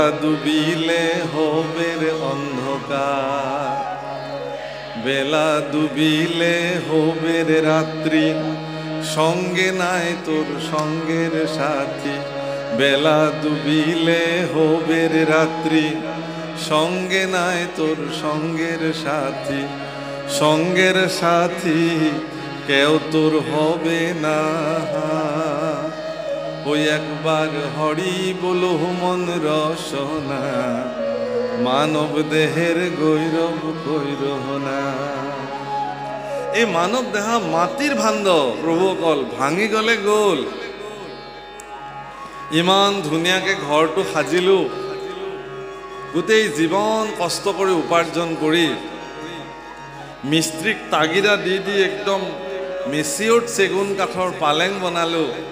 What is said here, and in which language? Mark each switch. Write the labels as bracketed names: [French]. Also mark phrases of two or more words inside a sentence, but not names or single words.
[Bangla] ডুবিলে হবে অন্ধকার বেলা ডুবিলে হবে রাত্রি সঙ্গে নাই তোর সঙ্গের সাথী বেলা ডুবিলে হবে রাত্রি সঙ্গে নাই তোর সঙ্গের সাথী সঙ্গের সাথী কেউ তোর হবে না ওই একবার হরি বলো মন রসনা মানব দেহের গৈরব কৈরহনা [Assamese] এই মানৱ দেহা মাটিৰ ভাণ্ড প্ৰভুসকল ভাঙি গ'লে গ'ল ইমান ধুনীয়াকৈ ঘৰটো সাজিলোঁ গোটেই জীৱন কষ্ট কৰি উপাৰ্জন কৰি মিস্ত্ৰীক তাগিদা দি দি একদম মেচিয়ৰ্ড চেগুন কাঠৰ পালেং বনালোঁ